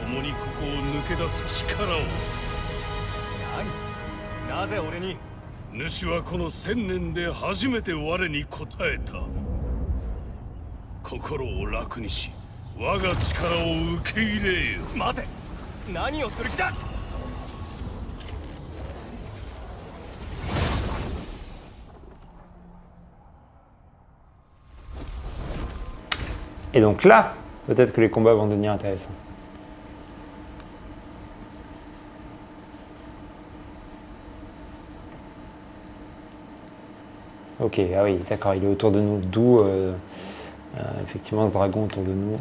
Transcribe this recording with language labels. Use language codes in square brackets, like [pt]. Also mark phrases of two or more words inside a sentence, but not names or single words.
[ja] 共にここを抜け出す力を。何？なぜ俺に？主はこの1000年で初めて我に応えた。心を楽にし、我が力を受け入れよ。待て！何をする気だ？ [fr] Et donc là, peut-être que les combats vont devenir intéressants. Ok, ah oui, d'accord, il est autour de nous, d'où effectivement ce dragon autour de nous.